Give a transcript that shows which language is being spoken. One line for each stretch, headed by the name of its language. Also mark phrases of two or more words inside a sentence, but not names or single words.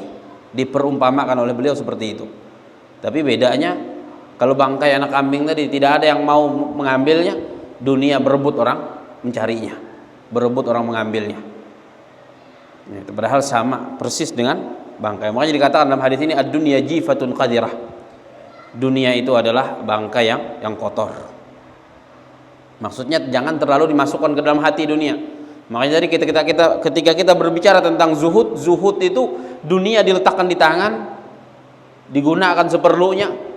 Indonesian: Diperumpamakan oleh beliau seperti itu. Tapi bedanya, kalau bangkai anak kambing tadi tidak ada yang mau mengambilnya, dunia berebut orang mencarinya, berebut orang mengambilnya. Itu padahal sama persis dengan bangkai. Makanya dikatakan dalam hadis ini
Arabic: الدنيا جيفة قذرة.
Indonesian: Dunia itu adalah bangkai yang kotor. Maksudnya jangan terlalu dimasukkan ke dalam hati dunia. Makanya dari ketika kita berbicara tentang zuhud itu dunia diletakkan di tangan, digunakan seperlunya.